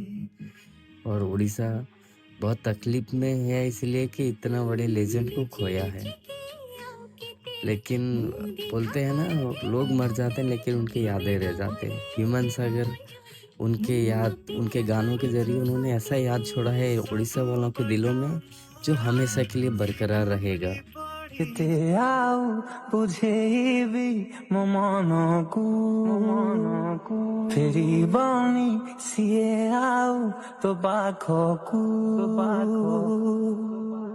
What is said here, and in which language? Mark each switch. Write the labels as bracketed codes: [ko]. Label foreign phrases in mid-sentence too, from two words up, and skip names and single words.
[hi] और उड़ीसा बहुत तकलीफ में है इसलिए कि इतना बड़े लेजेंड को खोया है। लेकिन बोलते हैं ना, लोग मर जाते हैं लेकिन उनकी यादें रह जाते हैं। ह्यूमन सागर उनके गानों के ज़रिए उन्होंने ऐसा याद छोड़ा है उड़ीसा वालों के दिलों में, जो हमेशा के लिए बरकरार रहेगा। [or] କେତେ ଆଉ ବୁଝେଇବି ମୋ ମନକୁ ଫେରିବନି ସିଏ ଆଉ ତୋ ପାଖକୁ